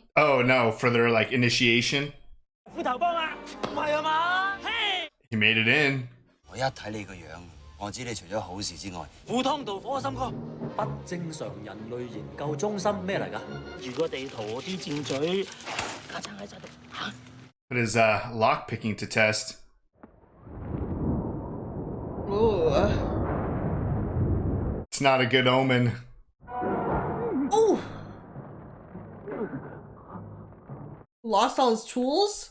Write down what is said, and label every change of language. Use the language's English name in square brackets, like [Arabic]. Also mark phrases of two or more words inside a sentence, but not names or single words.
[English] Oh no, for their like initiation. [Cantonese] 斧頭幫啊！唔係啊嘛？ [English] He made it in. [Cantonese] 我一睇你個樣，我知你除咗好事之外，赴湯蹈火啊，森哥！不正常人類研究中心咩嚟㗎？如果地圖啲箭嘴家陣喺晒度嚇。 [English] Put his lock picking to test. Ooh. It's not a good omen. Ooh. Lost all his tools?